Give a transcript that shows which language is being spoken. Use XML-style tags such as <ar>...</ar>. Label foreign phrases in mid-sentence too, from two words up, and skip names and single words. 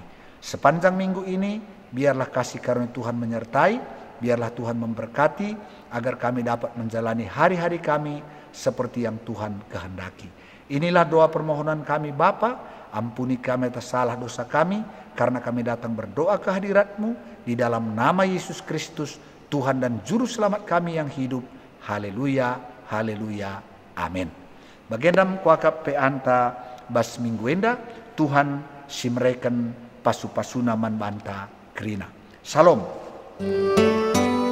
<id>Sepanjang minggu ini, biarlah kasih karunia Tuhan menyertai, biarlah Tuhan memberkati, agar kami dapat menjalani hari-hari kami seperti yang Tuhan kehendaki. Inilah doa permohonan kami Bapa, ampuni kami atas salah dosa kami, karena kami datang berdoa ke hadirat-Mu, di dalam nama Yesus Kristus, Tuhan dan Juru Selamat kami yang hidup. Haleluya, haleluya, amin.</id> <btx>Bagendam kuakap pe anta bas mingguenda, Tuhan simreken pasu-pasuna man banta krina.</btx> <id>Salam.</id>